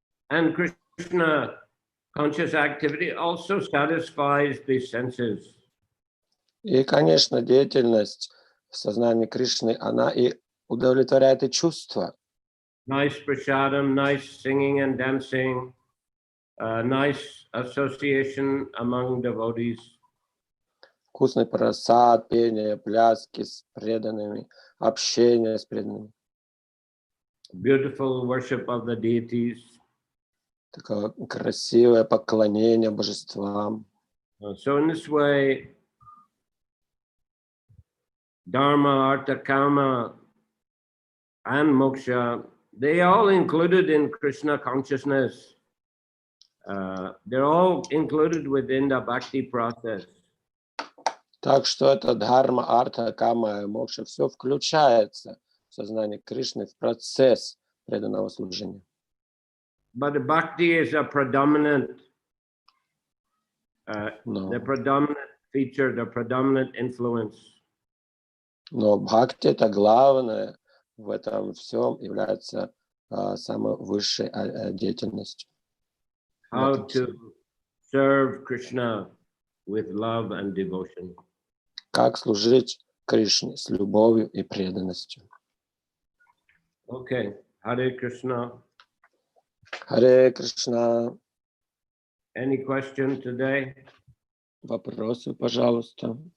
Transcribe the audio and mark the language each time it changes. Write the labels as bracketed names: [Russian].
[English] And Krishna conscious activity also satisfies the senses. [Russian] И, конечно, деятельность в сознании Кришны, она и удовлетворяет и чувства. [English] Nice prasadam, nice singing and dancing, nice association among devotees. [Russian] Вкусный просад, пение, пляски с преданными, общение с преданными. [English] Beautiful worship of the deities. [Russian] Такое красивое поклонение божествам. [English] So in this way, Dharma, Artha, Kama, and Moksha, they all included in Krishna consciousness. They're all included within the bhakti process. [Russian] Так что это дхарма, арта, кама и мокша, все включается в сознание Кришны, в процесс преданного служения. [English] But the bhakti is a predominant, the predominant feature, the predominant influence. [Russian] Но бхакти, это главное в этом всем, является самой высшей деятельностью. [English] How to serve Krishna with love and devotion. [Russian] Как служить Кришне с любовью и преданностью. [English] Okay, Hare Krishna. [Russian] Харе Кришна. [English] Any question today? [Russian] Вопросы, пожалуйста.